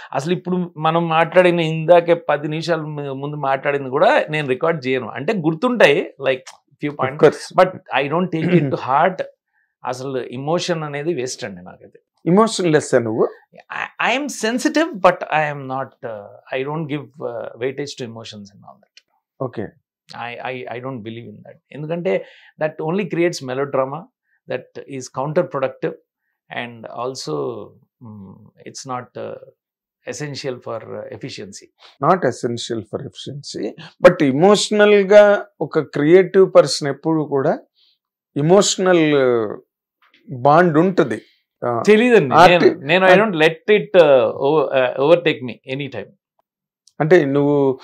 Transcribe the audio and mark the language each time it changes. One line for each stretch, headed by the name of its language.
Telugu: అసలు ఇప్పుడు మనం మాట్లాడిన ఇందాకే 10 నిమిషాల ముందు మాట్లాడింది కూడా నేను రికార్డ్ చేయను. అంటే గుర్తుంటాయి
English: Like few points, but I don't take it to heart.
Telugu: అసలు ఇమోషన్ అనేది వేస్ట్ అండి నాకైతే. ఇమోషన్లెస్ నువ్వు?
English: I'm sensitive but I'm not, I don't give weightage to emotions and all that. Okay. I don't believe in that. ఎందుకంటే that only creates melodrama, that is counterproductive, and also it's not essential for efficiency. Not essential for efficiency.
Telugu: But ఇమోషనల్గా ఒక creative person ఎప్పుడు కూడా emotional bond ఉంటుంది. తెలీదండి, నేను
English: I don't let it overtake me any time.
Telugu: అంటే నువ్వు